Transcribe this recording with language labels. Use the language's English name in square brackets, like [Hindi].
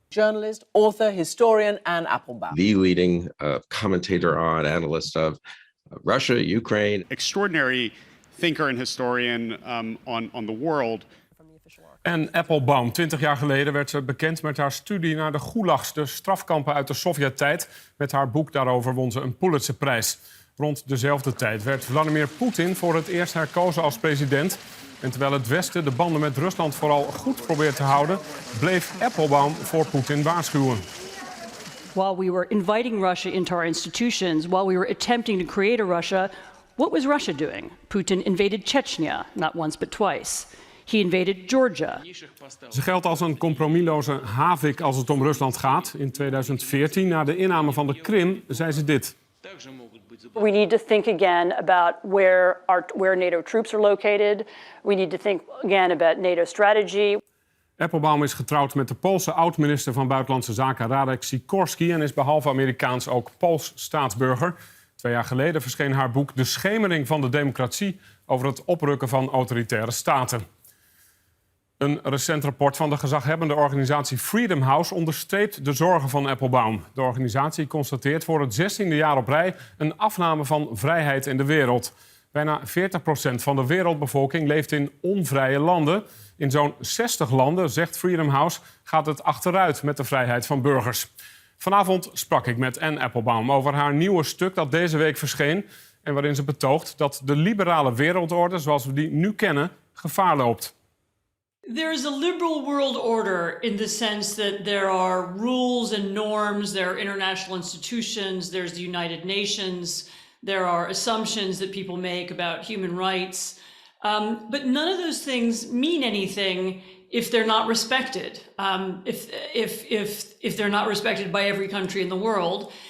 [English] Journalist, author, historian Anne Applebaum. The leading commentator on, analyst of Russia, Ukraine. Extraordinary thinker and historian on the world. [Dutch] Anne Applebaum, 20 jaar geleden werd ze bekend met haar studie naar de gulags, de strafkampen uit de Sovjet-tijd. Met haar boek daarover won ze een Pulitzerprijs. Rond dezelfde tijd werd Vladimir Poetin voor het eerst herkozen als president. En terwijl het Westen de banden met Rusland vooral goed probeert te houden, bleef Applebaum voor Poetin waarschuwen. [English] While we were inviting Russia into our institutions, while we were attempting to create a Russia, what was Russia doing? Putin invaded Chechnya, not once but twice. He invaded Georgia. [Dutch] Ze geldt als een compromisloze havik als het om Rusland gaat. In 2014, na de inname van de Krim, zei ze dit. [English] We need to think again about where NATO troops are located. We need to think again about NATO strategy. [Dutch] Applebaum is getrouwd met de Poolse oud-minister van Buitenlandse Zaken Radek Sikorski en is behalve Amerikaans ook Pools staatsburger. 2 jaar geleden verscheen haar boek De Schemering van de Democratie over het oprukken van autoritaire staten. Een recent rapport van de gezaghebbende organisatie Freedom House onderstreept de zorgen van Applebaum. De organisatie constateert voor het 16e jaar op rij een afname van vrijheid in de wereld. Bijna 40% van de wereldbevolking leeft in onvrije landen. In zo'n 60 landen, zegt Freedom House, gaat het achteruit met de vrijheid van burgers. Vanavond sprak ik met Anne Applebaum over haar nieuwe stuk dat deze week verscheen en waarin ze betoogt dat de liberale wereldorde, zoals we die nu kennen, gevaar loopt. [English] There is a liberal world order in the sense that there are rules and norms, there are international institutions, there's the United Nations, there are assumptions that people make about human rights. But none of those things mean anything if they're not respected, if they're not respected by every country in the world.